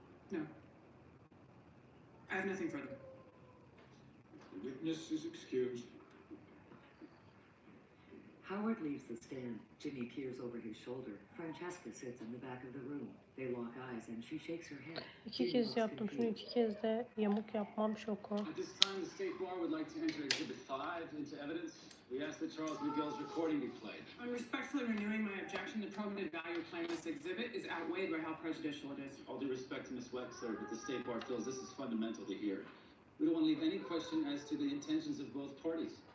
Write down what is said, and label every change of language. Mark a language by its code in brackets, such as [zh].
[en] No. I have nothing further. The witness is excused. Howard leaves the stand. Jimmy peers over his shoulder. Francesca sits in the back of the room. They lock eyes and she shakes her head. [tr] İki kez yaptım. Şunu iki kez de yamuk yapmam şoku. [en] At this time, the State Bar would like to enter Exhibit 5 into evidence. We ask that Charles McGill's recording be played. I'm respectfully renewing my objection. The probative value of playing this exhibit is outweighed by how prejudicial it is. All due respect to Miss Wexler, but the State Bar feels this is fundamental to hear. We don't want to leave any question as to the intentions of both parties.